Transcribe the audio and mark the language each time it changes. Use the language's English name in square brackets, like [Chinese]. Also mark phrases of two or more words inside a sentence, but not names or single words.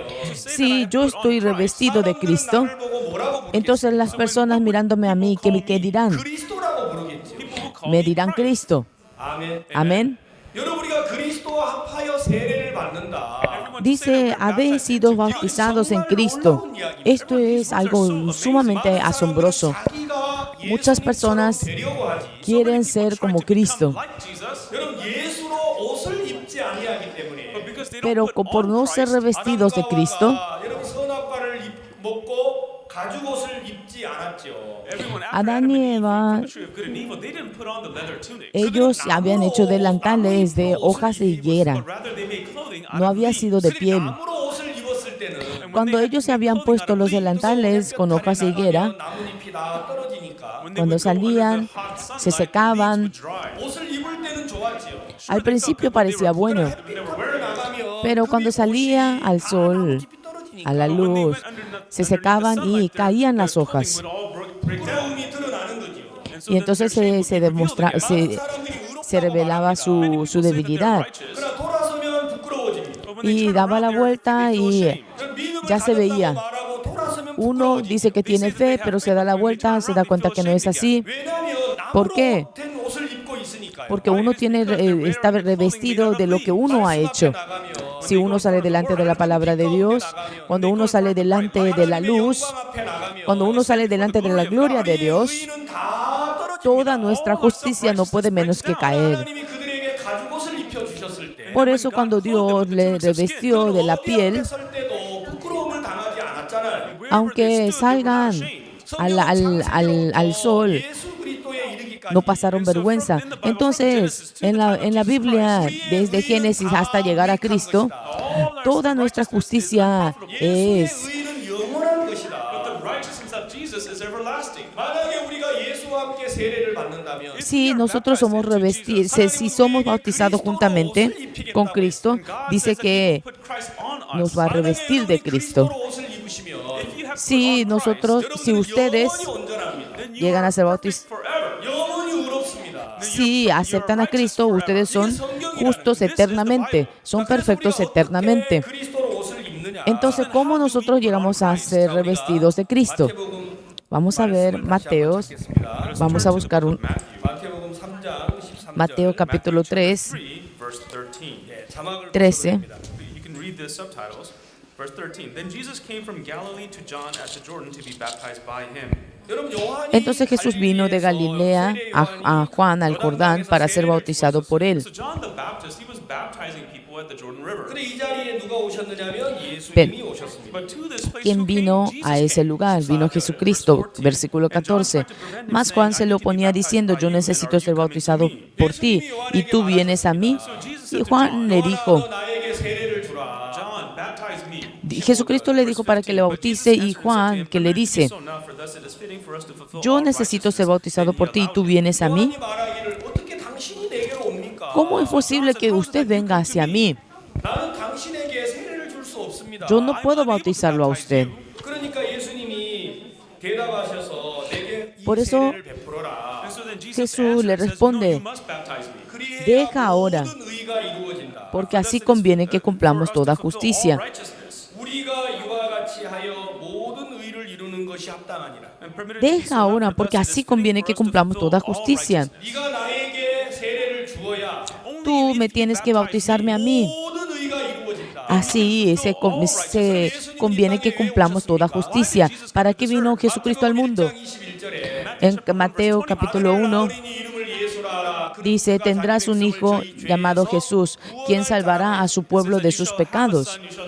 [Spanish] Si yo estoy revestido de Cristo, [Korean] 나를 보고 뭐라고 부르겠어요? [Spanish] entonces las personas mirándome a mí, ¿qué dirán? [Korean] 그리스도라고 부르겠죠. [Spanish] Me dirán Cristo. [Korean] 아멘. [Spanish] Amén. [Korean] 여러분 우리가 그리스도와 합하여 세례를 받는다. [Spanish] Dice, habéis sido bautizados en Cristo. Esto es algo sumamente asombroso. Muchas personas quieren ser como Cristo, [Korean] 여러분 예수로 옷을 입지 아니하기 때문에 [Spanish] pero por no ser revestidos de Cristo, [Korean] 여러분 선악과를 먹고 가죽 옷을 입지 않았죠. [Spanish] Adán y Eva, ellos habían hecho delantales de hojas de higuera. No había sido de piel. [Korean] 나무로 옷을 입었을 때는 [Spanish] Cuando ellos se habían puesto los delantales con hojas de higuera, [Korean] 나뭇잎이 다 떨어지니까 [Spanish] cuando salían, se secaban. [Korean] 옷을 입을 때는 좋았지요. [Spanish] Al principio parecía bueno, [Korean] 나가면 [Spanish] pero cuando salía al sol, a la luz, se secaban y caían las hojas. [Korean] 부러움이 드러나는 거죠. [Spanish] Y entonces se revelaba su debilidad. [Korean] 그러나 돌아서면 부끄러워집니다. [Spanish] Y daba la vuelta y ya se veía. [Korean] 말하고 돌아서면 [Spanish] Uno dice que tiene fe, pero se da la vuelta, se da cuenta que no es así. [Korean] 왜냐하면 [Spanish] ¿Por qué? [Korean] 나무로 된 옷을 입고 있으니까요. [Spanish] Porque uno está revestido de lo que uno ha hecho. Si uno sale delante de la palabra de Dios, cuando uno sale delante de la luz, cuando uno sale delante de la gloria de Dios, toda nuestra justicia no puede menos que caer. [Korean] 하나님이 그들에게 가죽 옷을 입혀 주셨을 때 [Spanish] Por eso cuando Dios le revestió de la piel, [Korean] 설 때도 부끄러움을 당하지 않았잖아요. [Spanish] aunque salgan al sol, [Korean] 예수 그리스도에 이르기까지 [Spanish] no pasaron vergüenza. Entonces, en la Biblia, desde Génesis hasta llegar a Cristo, toda nuestra justicia es. [Korean] 의는 영원한 것이다. 만약에 우리가 예수와 함께 세례를 받는다면 [Spanish] Si nosotros somos revestidos, si somos bautizados juntamente con Cristo, dice que nos va a revestir de Cristo. [Korean] 옷을 입으시면 [Spanish] Si ustedes llegan a ser bautizados, [Korean] 영원히 의롭습니다. [Spanish] si aceptan a Cristo, ustedes son justos eternamente, son perfectos eternamente. [Korean] 그리스도로 옷을 입느냐? [Spanish] Entonces, ¿cómo nosotros llegamos a ser revestidos de Cristo? Vamos a ver Mateo, vamos a buscar [Korean] 마태복음 3장 13절. [Spanish] Mateo capítulo 3, 13. 13. [English] You can read the subtitles. Verse 13. Then Jesus came from Galilee to John at the Jordan to be baptized by him. [Korean] 여러분 요한이 [Spanish] Entonces Jesús vino de Galilea a Juan al Jordán para ser bautizado por él. [English] So John the Baptist, he was baptizing people at the Jordan River. [Korean] 근데 이 자리에 누가 오셨느냐면 예수님이 오셨습니다. [English] But to this place, [Spanish] ¿Quién [English] who came? [Spanish] vino [English] Jesus [Spanish] a ese [English] came. [Spanish] lugar? Vino Jesucristo, versículo 14. Mas Juan se lo oponía diciendo, yo necesito ser bautizado por ti, y tú vienes a mí. Y Juan le dijo, [Korean] 나에게 세례를 주라. [English] John, baptize me. [Spanish] Jesucristo le dijo para que le bautice, y Juan que le dice, [English] So now for thus it is fitting for us to fulfill [Spanish] yo [English] all [Spanish] necesito ser [English] righteousness. [Spanish] bautizado por ti, y tú vienes a mí. [Korean] 요한이 말하기를 어떻게 당신이 내게로 옵니까? [Spanish] ¿Cómo es posible que usted venga hacia mí? [Korean] 나는 당신에게 세례를 줄 수 없습니다. [Spanish] Yo no puedo bautizarlo a usted. [Korean] 그러니까 예수님이 대답하셔서 내게 이 [Spanish] Por eso, [Korean] 세례를 베풀어라. [English] And so then Jesus [Spanish] Jesús le [English] answered and says, [Spanish] responde, [English] no, you must baptize me. [Korean] 그리해야 [Spanish] deja ahora, [Korean] 모든 의가 이루어진다. [Spanish] porque así conviene que cumplamos toda justicia. [Korean] 우리가 이와 같이 하여 모든 의를 이루는 이루는 것이 합당하니라. [English] And permitted to be [Spanish] Deja [English] so not, [Spanish] ahora, [English] for [Spanish] porque [English] thus it [Spanish] así [English] is [Spanish] conviene [English] fitting [Spanish] que [English] for us to [Spanish] cumplamos [English] fulfill [Spanish] toda [English] all [Spanish] justicia. [English] righteousness. [Korean] 네가 나에게 세례를 주어야 [English] Only [Spanish] Tú [English] if [Spanish] me [English] you [Spanish] tienes que [English] baptize [Spanish] bautizarme a mí. [Korean] 모든 의가 이루어진다. [Spanish] Así se conviene que cumplamos toda justicia. ¿Para qué vino Jesucristo al mundo? En Mateo capítulo 1 dice, tendrás un hijo llamado Jesús, quien salvará a su pueblo de sus pecados.